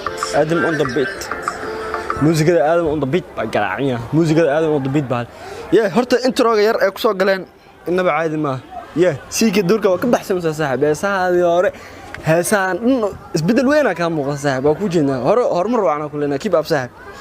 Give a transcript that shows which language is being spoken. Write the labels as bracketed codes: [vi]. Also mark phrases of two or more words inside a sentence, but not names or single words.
[so] Adam on the beat. Muusigada Adam on the beat baa garaacaya. Muusigada Adam on the beat baa. Yeah, horta intro-ga yar ee ku soo galeen innaba caadi ma aha. Yeah, C K duurka waa ka baxsan, saaxiib. Heesahaadii hore, heesahan dhan isbeddel weyn aa kaa muuqda, saaxiib. Waa kuu jeednaa. Hore, horumar wacan aa ku leenahay. [en] Keep up, [so] saaxiib.